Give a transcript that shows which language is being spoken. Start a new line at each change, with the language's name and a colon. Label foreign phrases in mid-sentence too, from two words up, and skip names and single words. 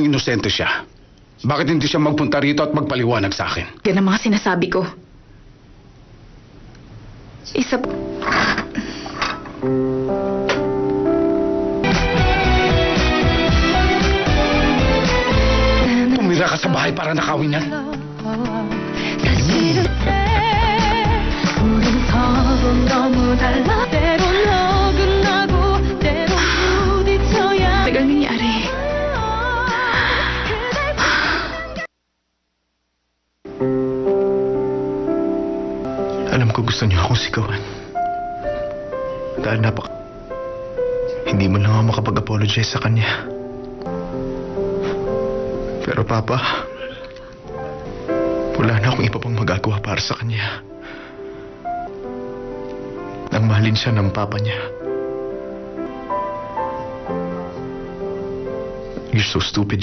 Filipino: talagang inosente siya. Bakit hindi siya magpunta rito at magpaliwanag sa akin? yan ang mga sinasabi ko. Isa po. Tumira ka sa bahay para nakawin yan.
Korean: 사실은 우린 서로 너무 달라 때론 어긋나고 때론 부딪혀야
Filipino: Tagal nangyari. Alam ko gusto niyo akong sigawan. Dahil hindi mo lang ako makapag-apologize sa kanya. Pero Papa, wala na akong iba pang magagawa para sa kanya. Nang mahalin siya ng Papa niya.
English: You're so stupid.